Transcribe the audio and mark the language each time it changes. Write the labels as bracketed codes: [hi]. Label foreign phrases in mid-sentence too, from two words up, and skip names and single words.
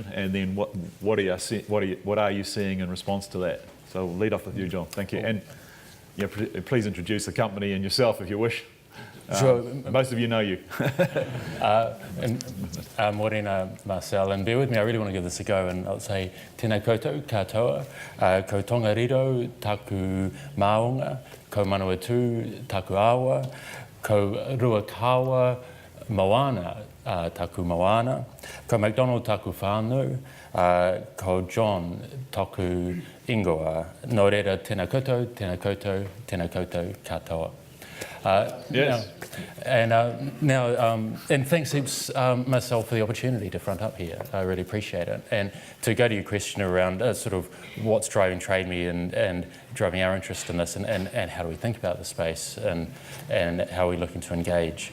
[en] And then what are you seeing in response to that? So we'll lead off with you, John. Thank you. And please introduce the company and yourself if you wish. Sure. Most of you know you. [mi] Morena, Marcel, [en] and bear with me, I really want to give this a go, and I'll say [mi] tēnā koutou, katoa, ko tongariro, taku maunga, ko manuatu, taku awa, ko ruakawa, moana, taku moana, ko McDonald, taku whānau, ko John, taku ingoa. Nō reira, tēnā koutou, tēnā koutou, tēnā koutou, katoa. [en] Yes. And thanks heaps, Marcel, for the opportunity to front up here. I really appreciate it. And to go to your question around sort of what's driving Trade Me and driving our interest in this, and how do we think about the space, and how are we looking to engage.